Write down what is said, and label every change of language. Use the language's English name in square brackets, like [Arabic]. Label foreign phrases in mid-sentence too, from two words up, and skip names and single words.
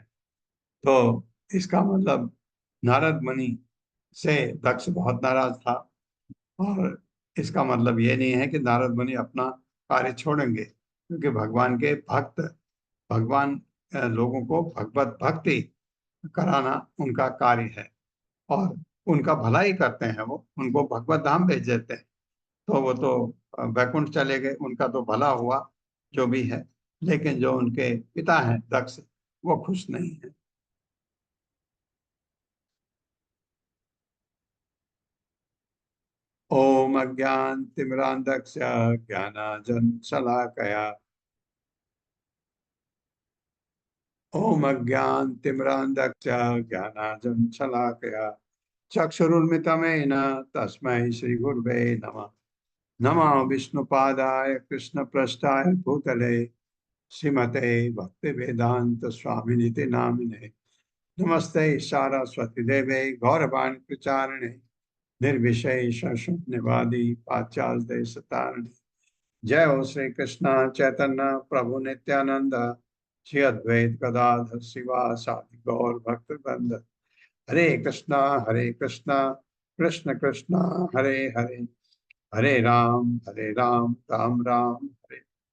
[Hindi] तो इसका मतलब नारद मुनि से दक्ष बहुत नाराज था और इसका मतलब ये नहीं है कि नारद मुनि अपना कार्य छोड़ेंगे, क्योंकि भगवान के भक्त, भगवान लोगों को भगवत भक्ति कराना उनका कार्य है और उनका भला ही करते हैं। वो उनको भगवत धाम भेज देते हैं तो वो तो वैकुंठ चले गए, उनका तो भला हुआ जो भी है। लेकिन जो उनके पिता हैं दक्ष, वो खुश नहीं है। [Sanskrit] ओम अज्ञान तिमिरांधक्ष ज्ञानांजन शलाकया ओम अज्ञान तिमिरांधक्ष ज्ञानांजन शलाकया चक्षुरुन्मिलितं तस्मै श्री गुरुवे नमः। नमः विष्णुपादाय कृष्णपृष्ठाय भूतले श्रीमते भक्ति वेदांत स्वामिनिति नामिने नमस्ते सारस्वती देवे गौरवाणी प्रचारिणे निर्विशेष शून्यवादी पाश्चात्य सतारिणे। जय हो श्री कृष्ण चैतन्य प्रभु नित्यानंद श्री अद्वैत गदाधर शिवासादि गौर भक्त वृंद। हरे कृष्णा कृष्ण कृष्ण हरे हरे, हरे राम राम राम हरे